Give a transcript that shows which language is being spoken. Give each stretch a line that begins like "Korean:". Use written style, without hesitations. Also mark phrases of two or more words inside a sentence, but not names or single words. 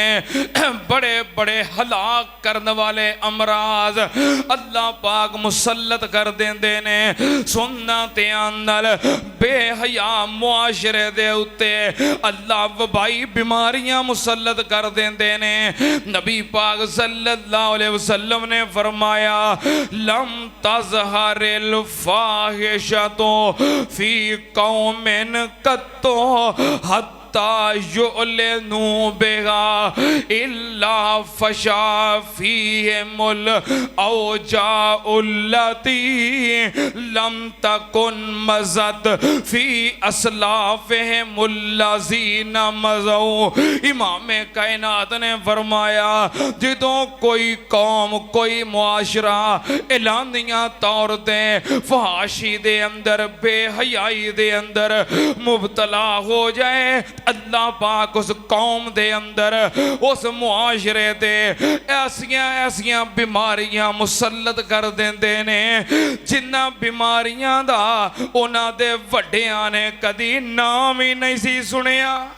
Punjabi: بڑے بڑے ہلاک کرنے والے امراض اللہ پاک مسلط کر دیندے نے. سننا دھیان نال بے حیا معاشرے دے اتے اللہ وبائی بیماریاں مسلط کر دیندے نے. نبی پاک صلی اللہ علیہ وسلم نے فرمایا
Arabic: لم تظهر الفاحشة في قوم قط حتى يعلنوا بها إلا فشا فيهم الأوجاع التي لم تكن مضت في أسلافهم الذين مضوا.
Punjabi: امام کائنات نے فرمایا جدوں کوئی قوم کوئی معاشرہ اعلانیہ طور تے فحاشی دے اندر بے حیائی دے اندر مبتلا ہو جائے اللہ پاک اس قوم دے اندر اس معاشرے تے ایسیاں ایسیاں بیماریاں مسلط کر دیندے نے جنہاں بیماریاں دا اوہناں دے وڈیاں نے کدی ناں ہی نہیں سی سنیا.